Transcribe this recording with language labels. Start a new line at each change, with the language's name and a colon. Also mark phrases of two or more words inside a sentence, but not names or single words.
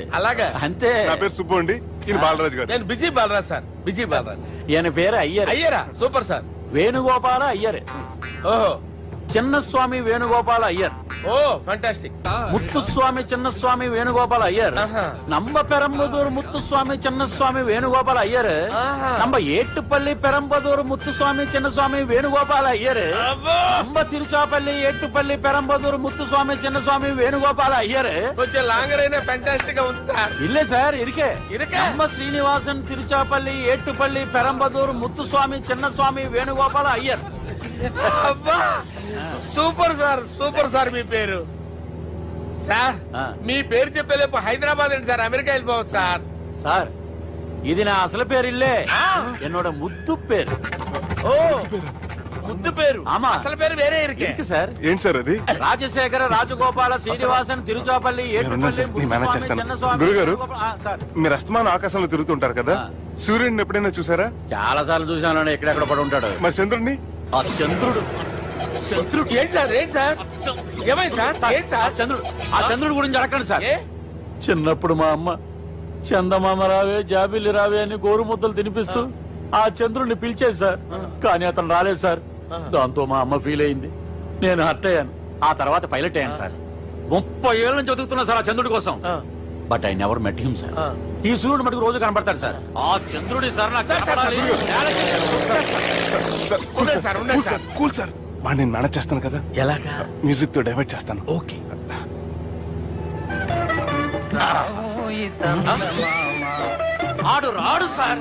Telugu: అలాగా? అంతే. నా పేరు సుబ్బు అండి, ఈయన బాలరాజు గారు. నేను బిజీ బాలరాజ్ సార్, బిజీ బాలరాజ్. ఈయన పేరు అయ్యర్. అయ్యరా, సూపర్ సార్. వేణుగోపాల అయ్యర్. ఓహో, చిన్నస్వామి వేణుగోపాల అయ్యర్. ఓ ఫంటాస్టిక్. ముత్తుస్వామి చిన్నస్వామి వేణుగోపాల అయ్యర్. ఆహా.
Tamil: நம்ம பெரம்பதூர் முத்துசுவாமி சின்னசுவாமி வேணுகோபால ஐயர். ஆஹா. நம்ம ஏட்டுப்பள்ளி பெரம்பதூர் முத்துசுவாமி சின்னசுவாமி வேணுகோபால ஐயர். అబ్బో, நம்ம తిరుచాపల్లి ఏట్టుపల్లి పెరంబదూర్ ముత్తుస్వామి చిన్నస్వామి వేణుగోపాల అయ్యర్. కొంచెం లాంగర్ అయినా ఫంటాస్టిక్ గా ఉంది సార్. இல்ல சார் இருக்கே. இருக்கா? நம்ம ஸ்ரீனிவாசன் తిరుచాపల్లి ఏట్టుపల్లి పెరంబదూర్ ముత్తుస్వామి చిన్నస్వామి వేణుగోపాల అయ్యర్.
Telugu: అబ్బా, సూపర్ సార్, సూపర్ సార్. మీ పేరు సార్, ఆ. మీ పేరు చెప్పేలేపు హైదరాబాద్ అండి సార్, అమెరికా వెళ్ళిపోవచ్చు సార్.
Tamil: சார் இது நான்
Telugu: అసలు పేరు
Tamil: இல்லే, ఆ. என்னோட
Telugu: ముద్దు పేరు. ఓ, ముద్దు పేరు.
Tamil: ఆమా. அசல் பேரு வேற இருக்கு. இருக்கு சார்.
Telugu: ఏంటి సార్ అది? రాజశేఖర రాజగోపాల శ్రీనివాసన్ తిరుచాపల్లి నేనున్నాను సార్, నేను మేనేజ్ చేస్తాను. గురుగారు, మీరు అస్తమానం ఆకాశంలో తిరుగుతుంటారు కదా, సూర్యుడిని ఎప్పుడైనా చూసారా? చాలా సార్లు చూసాను, ఎక్కడెక్కడ పడి ఉంటాడు. మరి చంద్రుడిని? ఆ చంద్రుడు. చంద్రుడు ఏంటి సార్? ఏంటి సార్? ఏమైంది సార్? ఏంటి సార్? ఆ చంద్రుడు గురించి అడగండి సార్. ఏ? చిన్నప్పుడు మా అమ్మ చందమామ రావే జాబిల్లి రావే అని గోరుముద్దలు తినిపిస్తూ ఆ చంద్రుడిని పిలిచేది సార్. కానీ అతను రాలేదు సార్. దాంతో మా అమ్మ ఫీల్ అయింది, నేను హర్ట్ అయ్యాను. ఆ తర్వాత పైలట్ అయ్యాను సార్. 30 ఏళ్ళ నుంచి చదువుతున్నా సార్ ఆ చంద్రుడి కోసం.
English: But I never met him
Telugu: సార్. ఈ సూర్యుడు మటుకు రోజు కనబడతాడు సార్. ఆ చంద్రుడి సార్ నాకు కనపడాలి. సార్, కూల్ సార్, కూల్ సార్, కూల్ సార్. వాడిని నేను మేనేజ్ చేస్తాను కదా. ఎలాగా? మ్యూజిక్ తో డైవర్ట్ చేస్తాను. ఓకే. ఆడు రాడు సార్.